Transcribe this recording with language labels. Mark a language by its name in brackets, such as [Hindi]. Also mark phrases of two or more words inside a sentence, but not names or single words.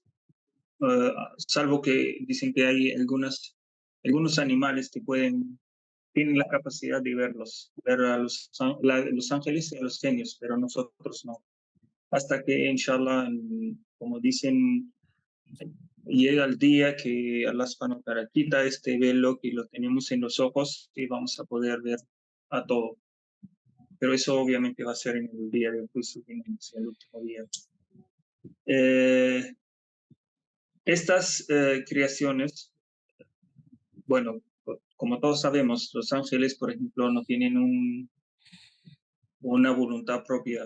[Spanish] Salvo que dicen que hay algunos animales que tienen la capacidad de verlos, ver a los ángeles y a los genios, pero nosotros no. Hasta que, inshallah, como dicen, llega el día que [Arabic] الله سبحانه وتعالى [Spanish] quita este velo que lo tenemos en los ojos y vamos a poder ver a todo. Pero eso obviamente va a ser en el día del juicio, en el último día. Estas creaciones, bueno, como todos sabemos, los ángeles, por ejemplo, no tienen una voluntad propia.